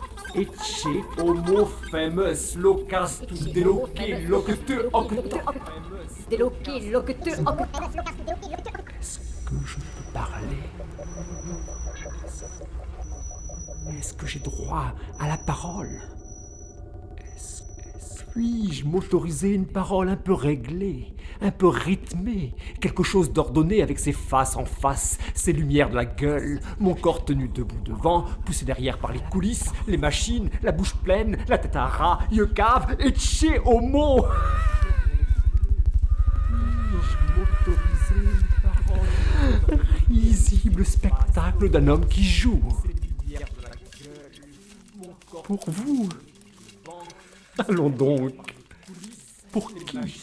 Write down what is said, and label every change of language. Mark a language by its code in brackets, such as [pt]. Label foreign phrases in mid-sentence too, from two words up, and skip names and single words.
[fr] Ecce homo famous locas tu deloque locte octe. Déloqué, loqueteux, Est-ce que je peux parler? Est-ce que j'ai droit à la parole? Puis-je m'autoriser une parole un peu réglée, un peu rythmée, quelque chose d'ordonné avec ses faces en face, ses lumières de la gueule, mon corps tenu debout devant, poussé derrière par les coulisses, les machines, la bouche pleine, la tête à rat, yeux caves, [la] ecce homo. [fr] Puis-je m'autoriser une parole? Risible spectacle d'un homme qui joue. Pour vous. Allons donc. Pour qui?